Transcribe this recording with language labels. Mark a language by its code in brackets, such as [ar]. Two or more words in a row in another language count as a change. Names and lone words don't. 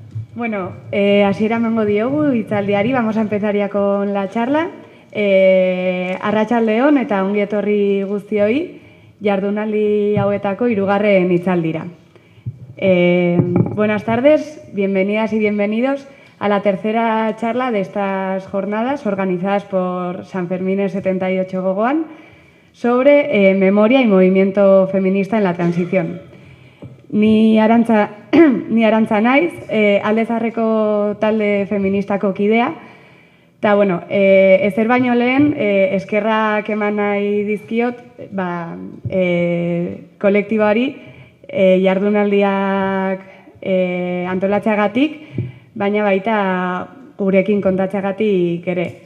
[eu] Bueno, hasiera emango diogu hitzaldiari, [es] vamos a empezar ya con la charla. [eu] Arratsaldeon eta ongi etorri guztioi, jardunaldi hauetako hirugarren hitzaldira. [es] Buenas tardes, bienvenidas y bienvenidos a la tercera charla de estas jornadas organizadas por Sanfermines 78 Gogoan sobre memoria y movimiento feminista en la transición. [eu] Ni Arantza naiz, Alde Zaharreko talde feministako kidea, eta, bueno, ezer baino lehen, eskerrak eman nahi dizkiot, kolektiboari jardunaldiak antolatzeagatik, baina baita gurekin kontatzeagatik ere.